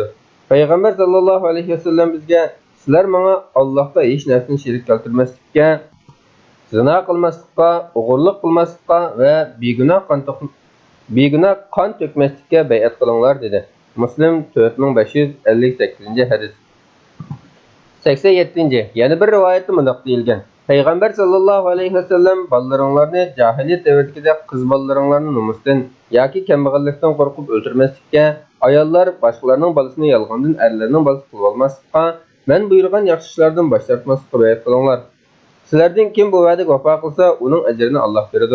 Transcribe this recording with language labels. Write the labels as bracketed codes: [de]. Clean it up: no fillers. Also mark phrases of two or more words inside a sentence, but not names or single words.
[uz] Payg'ambar [ar] صلى الله عليه وسلم [uz] bizga: "Sizlar menga Allohga hech narsani sherik keltirmaslikka, zina qilmaslikka, o'g'irlik qilmaslikka va begunoh qon to'kmaslikka bay'at qilinglar" dedi. Muslim 4558-hadis. 87. Yana bir rivayette mundaq deyilgan. Peygamber [ar] صلى الله عليه وسلم [uz] ballariңlarni jahiliyet devridagi qiz ballariңlarni nomusdan yoki kambag'allikdan qo'rqib o'ldirmaslikka, ayollar boshqalarning bolasini yolg'ondan erlarning bolasi qilib olmaslikka, men buyurgan yaxshi ishlardan bosh tortmaslikka bayat qilinglar. Sizlardan kim bu va'daga vafo qilsa, uning ajrini Alloh beradi.